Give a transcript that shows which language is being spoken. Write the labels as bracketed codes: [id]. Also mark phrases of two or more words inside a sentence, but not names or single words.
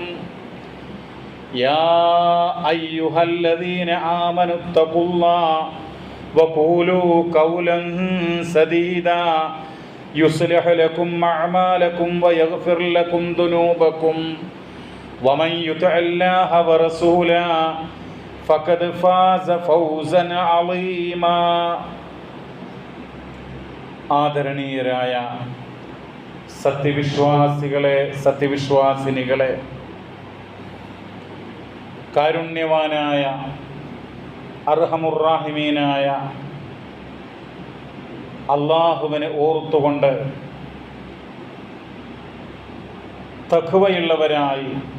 [ar] يا أيها الذين آمنوا اتقوا الله وقولوا قولا سديدا يصلح لكم أعمالكم ويغفر لكم ذنوبكم ومن يطع الله ورسوله فقد فاز فوزا عظيما [ml] ആദരണീയരായ സത്യവിശ്വാസികളെ സത്യവിശ്വാസിനികളെ, കാരുണ്യവാനായ അർഹമുർറാഹിമീനായ അല്ലാഹുവിനെ ഓർത്തുകൊണ്ട് തഖ്വയുള്ളവരായി